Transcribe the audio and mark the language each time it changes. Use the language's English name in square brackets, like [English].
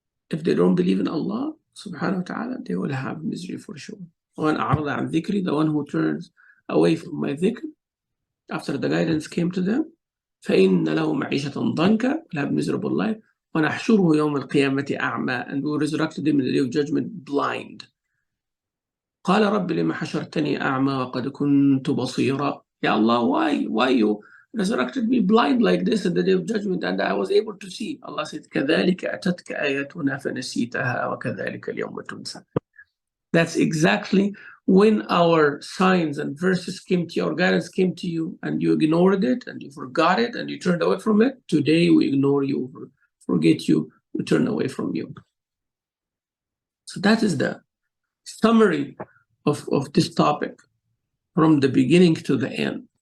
[English] If they don't believe in Allah subhanahu wa ta'ala, they will have misery for sure. [Arabic] وَمَنْ أَعْرَضَ عَنْ ذِكْرِي, [English] the one who turns away from my dhikr after the guidance came to them, [Arabic] فَإِنَّ لَهُ مَعِيشَةً ضَنْكَ, [English] will have miserable life. [Arabic] وَنَحْشُرُهُ يَوْمَ الْقِيَامَةِ أَعْمَى, [English] and we will resurrect them in the day of judgment blind. [Arabic] قَالَ رَبِّ لِمَ حَشَرْتَنِي أَعْمَى وَقَدْ كُنْتُ بَصِيرًا. [English] Ya Allah, why you resurrected me blind like this in the day of judgment, and I was able to see? Allah said, [Arabic] كَذَلِكَ أَتَتْكَ آيَاتُنَا فَنَسِيتَهَا وَكَذَلِكَ الْيَوْمَ تُنسَى. [English] That's exactly when our signs and verses came to you, our guidance came to you, and you ignored it, and you forgot it, and you turned away from it. Today we ignore you, forget you, we turn away from you. So that is the summary of this topic from the beginning to the end.